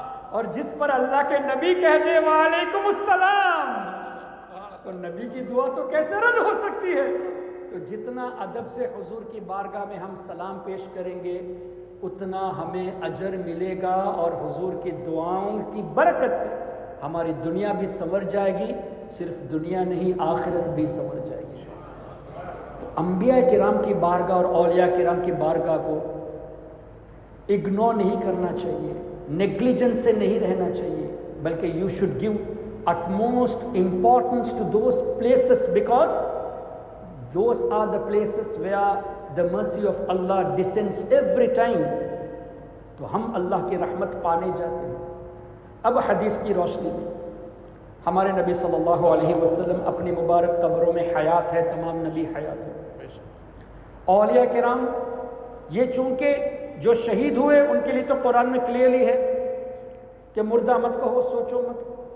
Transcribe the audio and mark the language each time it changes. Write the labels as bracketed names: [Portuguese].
[Urdu] اور جس پر اللہ کے نبی کہہ دے وعلیکم السلام، تو نبی کی دعا تو کیسے رد ہو سکتی ہے؟ تو جتنا ادب سے حضور کی بارگاہ میں ہم سلام پیش کریں گے اتنا ہمیں اجر ملے گا، اور حضور کی دعاؤں کی برکت سے ہماری دنیا بھی سنور جائے گی، صرف دنیا نہیں آخرت بھی سنور جائے گی. انبیاء کرام کی بارگاہ اور اولیاء کرام کی بارگاہ کو اگنور نہیں کرنا چاہیے، نیگلیجنس سے نہیں رہنا چاہیے. بلکہ [English] You should give utmost importance to those places, because those are the places where the mercy of Allah descends every time. [Urdu] تو ہم اللہ کی رحمت پانے جاتے ہیں. اب حدیث کی روشنی میں ہمارے نبی صلی اللہ علیہ وسلم اپنی مبارک قبروں میں حیات ہے، تمام نبی حیات ہے. اولیاء کرام یہ چونکہ جو شہید ہوئے ان کے لیے تو قرآن میں کلیئرلی ہے کہ مردہ مت کہو، سوچو مت.